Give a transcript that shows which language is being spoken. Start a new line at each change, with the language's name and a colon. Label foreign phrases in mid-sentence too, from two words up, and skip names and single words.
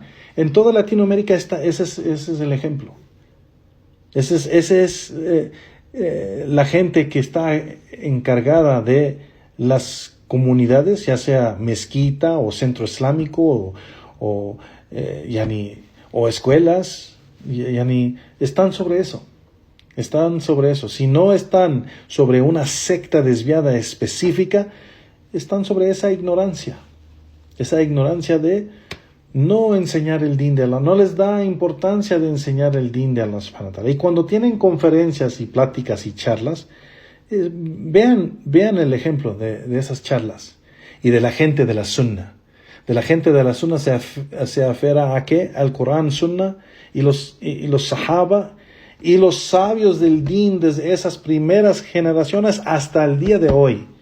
Spanish: En toda Latinoamérica ese es el ejemplo. Ese es la gente que está encargada de las comunidades, ya sea mezquita o centro islámico o escuelas, están sobre eso. Están sobre eso. Si no están sobre una secta desviada específica, están sobre esa ignorancia de no enseñar el din de Allah. No les da importancia de enseñar el din de Allah subhanahu wa ta'ala. Y cuando tienen conferencias y pláticas y charlas, vean el ejemplo de esas charlas y de la gente de la Sunna. De la gente de la Sunna se aferra a ¿qué? Al Corán, Sunna y los Sahaba y los sabios del din desde esas primeras generaciones hasta el día de hoy.